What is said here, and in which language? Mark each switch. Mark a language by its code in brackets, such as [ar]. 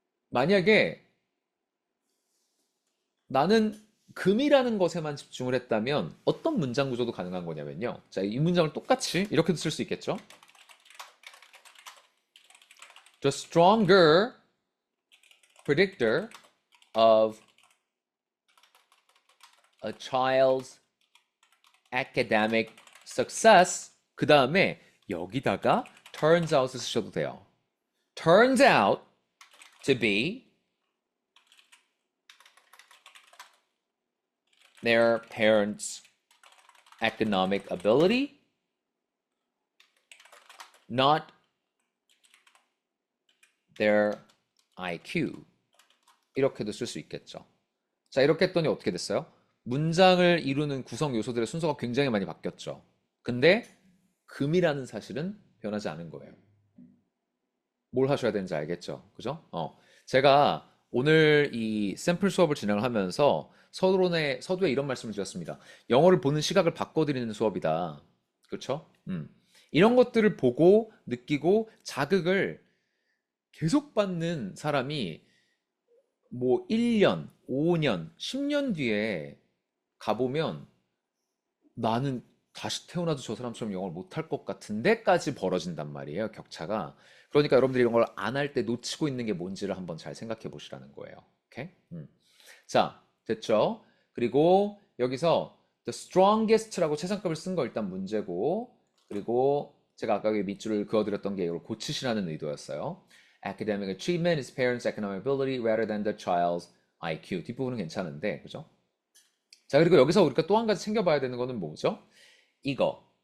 [ko] 만약에 나는 금이라는 것에만 집중을 했다면 어떤 문장 구조도 가능한 거냐면요. 자, 이 문장을 똑같이 이렇게도 쓸 수 있겠죠? [en] The stronger predictor of a child's academic success. [ko] 그 다음에 여기다가 turns out 쓰셔도 돼요. [en] Turns out to be their parents' economic ability, not their IQ. [ko] 이렇게도 쓸 수 있겠죠. 자, 이렇게 했더니 어떻게 됐어요? 문장을 이루는 구성 요소들의 순서가 굉장히 많이 바뀌었죠. 근데 금이라는 사실은 변하지 않은 거예요. 뭘 하셔야 되는지 알겠죠? 그죠? 제가 오늘 이 샘플 수업을 진행을 하면서 서두에 이런 말씀을 드렸습니다. 영어를 보는 시각을 바꿔드리는 수업이다. 그렇죠? 이런 것들을 보고 느끼고 자극을 계속 받는 사람이 뭐 1년, 5년, 10년 뒤에 가보면 나는 다시 태어나도 저 사람처럼 영어를 못할 것 같은데까지 벌어진단 말이에요, 격차가. 그러니까 여러분들이 이런 걸 안 할 때 놓치고 있는 게 뭔지를 한번 잘 생각해 보시라는 거예요. 오케이? 자, 됐죠? 그리고 여기서 the strongest라고 최상급을 쓴 거 일단 문제고, 그리고 제가 아까 밑줄을 그어드렸던 게 이걸 고치시라는 의도였어요. [en] Academic achievement is parents' economic ability rather than the child's IQ. [ko] 뒷부분은 괜찮은데, 그죠? 자, 그리고 여기서 우리가 또 한 가지 챙겨봐야 되는 거는 뭐죠? 이거.